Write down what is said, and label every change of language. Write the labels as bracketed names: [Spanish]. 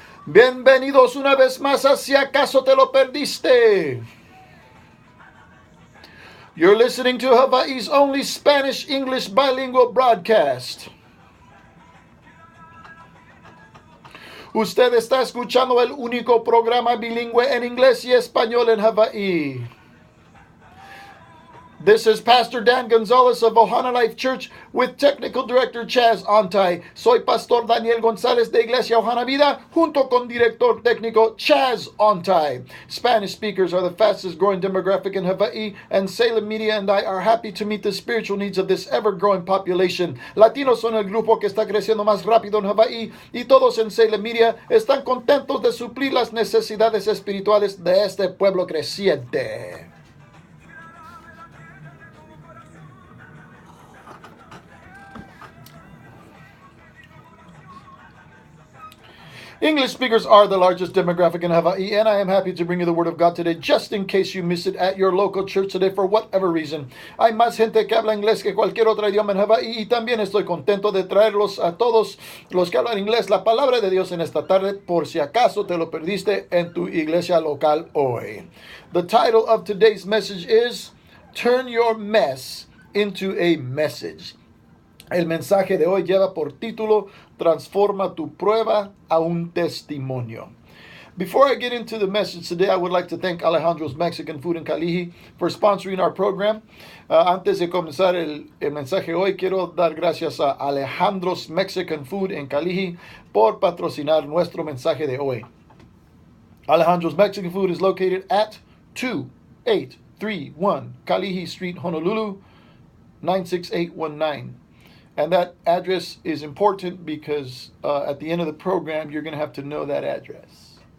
[Spanish] Bienvenidos una vez más a Si Acaso Te Lo Perdiste. [English] You're listening to Hawaii's only Spanish-English bilingual broadcast. [Spanish] Usted está escuchando el único programa bilingüe en inglés y español en Hawaii. [English] This is Pastor Dan Gonzalez of Ohana Life Church with Technical Director Chaz Ontai. [Spanish] Soy Pastor Daniel González de Iglesia Ohana Vida junto con Director Técnico Chaz Ontai. [English] Spanish speakers are the fastest growing demographic in Hawaii, and Salem Media and I are happy to meet the spiritual needs of this ever-growing population. [Spanish] Latinos son el grupo que está creciendo más rápido en Hawaii, y todos en Salem Media están contentos de suplir las necesidades espirituales de este pueblo creciente. [English] English speakers are the largest demographic in Hawaii, and I am happy to bring you the Word of God today, just in case you missed it at your local church today for whatever reason. [Spanish] Hay más gente que habla inglés que cualquier otro idioma en Hawaii, y también estoy contento de traerlos a todos los que hablan inglés la palabra de Dios en esta tarde, por si acaso te lo perdiste en tu iglesia local hoy. [English] The title of today's message is Turn Your Mess into a Message. [Spanish] El mensaje de hoy lleva por título Transforma tu prueba a un testimonio. [English] Before I get into the message today, I would like to thank Alejandro's Mexican Food in Kalihi for sponsoring our program. [Spanish] Antes de comenzar el mensaje hoy, quiero dar gracias a Alejandro's Mexican Food in Kalihi por patrocinar nuestro mensaje de hoy. [English] Alejandro's Mexican Food is located at 2831 Kalihi Street, Honolulu, 96819. And that address is important because at the end of the program, you're going to have to know that address.